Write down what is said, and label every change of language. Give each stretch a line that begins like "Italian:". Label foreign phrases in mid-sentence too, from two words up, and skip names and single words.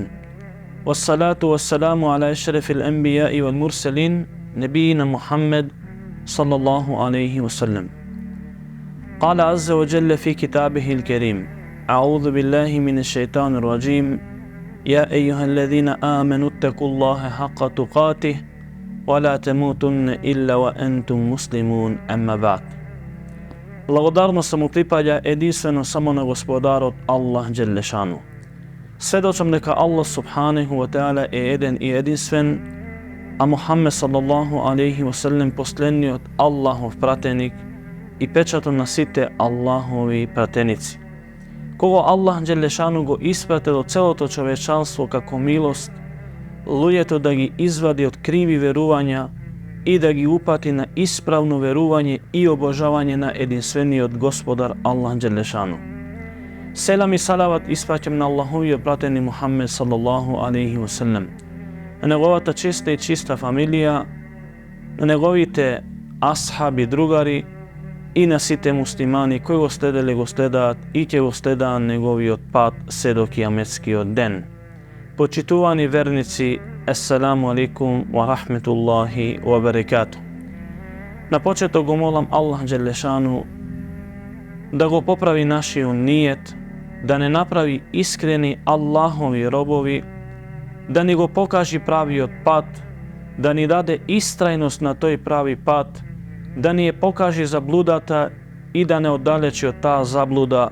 Arabic: والصلاة والسلام على أشرف الأنبياء والمرسلين نبينا محمد صلى الله عليه وسلم. قال عز وجل في كتابه الكريم. أعوذ بالله من الشيطان الرجيم. يا أيها الذين آمنوا اتقوا الله حق تقاته ولا تموتن إلا وأنتم مسلمون، أما بعد.
Macedonian: Благодарност му припаѓа единствено само на Господарот
Arabic: الله جل شأنه.
Macedonian: Сведочам дека
Arabic: الله سبحانه وتعالى
Macedonian: е еден и единствен, а Мухаммед
Arabic: صلى الله عليه وسلم
Macedonian: последниот Аллахов пратеник и печатот на сите Аллахови пратеници, кого
Arabic: الله جل شأنه
Macedonian: го испрати до целото човечанство како милост, луѓето да ги извади од криви верувања и да ги упати на исправно верување и обожавање на единствениот Господар Аллах Джелле Шану. Селам и салават испраќам на Аллаховиот пратеник Мухаммед
Arabic: صلى الله عليه وسلم,
Macedonian: на неговата чиста и чиста фамилија, на неговите асхаби, другари и на сите муслимани кои го следеле, го следаат и ќе го следаат неговиот пат се до кијаметскиот ден. Почитувани верници,
Arabic: السلام عليكم ورحمة الله وبركاته.
Macedonian: На почеток го молам
Arabic: الله جل شأنه
Macedonian: да го поправи нашиот ниет, да не направи искрени Аллахови робови, да ни го покажи правиот пат, да ни даде истрајност на тој прави пат, да ни ја покажи заблудата и да не оддалечи од таа заблуда.